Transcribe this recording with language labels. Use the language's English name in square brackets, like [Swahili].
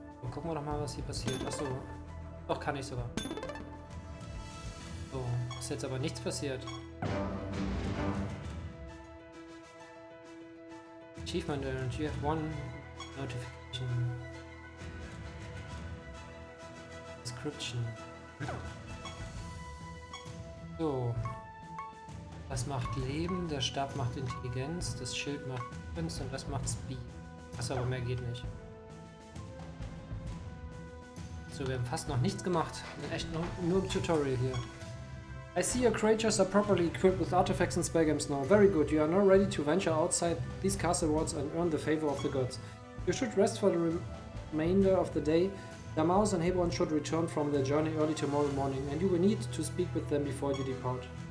[German] Gucken wir doch mal, was hier passiert. Achso, doch kann ich sogar. So, ist jetzt aber nichts passiert. [English] Achievement earned. You have one notification. Description. So. [German] Das macht Leben, der Stab macht Intelligenz, das Schild macht Kunst und das macht Speed. Achso, aber mehr geht nicht. So, wir haben fast noch nichts gemacht. Echt nur im Tutorial hier. [English] I see your creatures are properly equipped with artifacts and spellgems now. Very good. You are now ready to venture outside these castle walls and earn the favor of the gods. You should rest for the remainder of the day. Damaus and Hebron should return from their journey early tomorrow morning, and you will need to speak with them before you depart.